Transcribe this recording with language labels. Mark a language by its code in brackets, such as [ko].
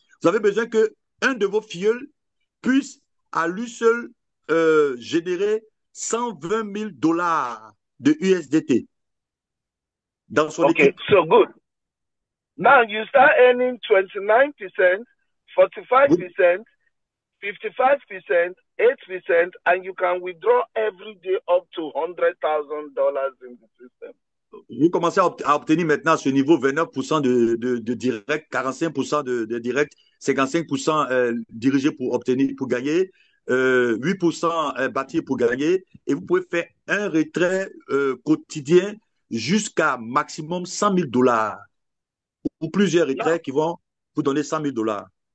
[fr] Vous avez besoin qu'un de vos filleuls puisse à lui seul générer $120,000 de USDT. Dans son équipe. [en] So good. Now you start earning 29%, 45%, 55%, 8%, and you can withdraw every day up to $100,000 in the system. [fr] Vous commencez à obtenir maintenant à ce niveau 29% de direct, 45% de direct, 55% dirigé pour gagner, 8% bâtir pour gagner, et vous pouvez faire un retrait quotidien jusqu'à maximum $100,000 ou plusieurs retraits qui vont vous donner $100,000.